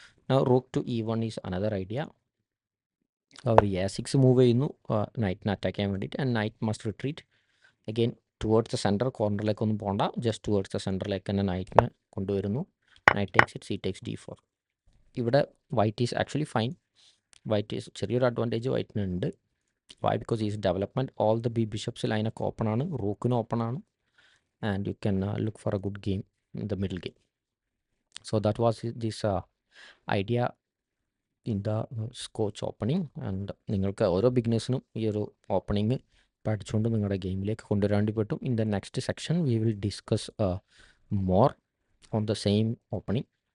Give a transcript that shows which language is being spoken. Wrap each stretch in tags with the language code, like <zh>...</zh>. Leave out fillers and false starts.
<en>Now rook to e1 is another idea.</en> <ml>Our a6 move ചെയ്യുന്നു നൈറ്റിനെ attack ചെയ്യാൻ വേണ്ടിയിട്ട്,</ml> <en>And knight must retreat again towards the centre.</en> <ml>കോർണറിലേക്ക് ഒന്നും പോകണ്ട, just towards the സെൻറ്ററിലേക്ക് തന്നെ നൈറ്റിനെ കൊണ്ടുവരുന്നു.</ml> <en>Knight takes it, c takes d4. ഇവിടെ white is actually fine. White is</en> <ml>ചെറിയൊരു advantage വൈറ്റിനുണ്ട്.</ml> <en>Why? Because is development all the bishops ലൈനൊക്കെ open ആണ്, റൂക്കിന് ഓപ്പൺ ആണ്, and you can look for a good game in the middle game. So that was this idea in the Scotch opening.</en> <ml>And നിങ്ങൾക്ക് ഓരോ ബിഗിനേഴ്സിനും ഈ ഒരു opening പഠിച്ചുകൊണ്ട് നിങ്ങളുടെ ഗെയിമിലേക്ക് കൊണ്ടുവരാൻ പറ്റും.</ml> <en>In the next section we will discuss more on the same opening.</en>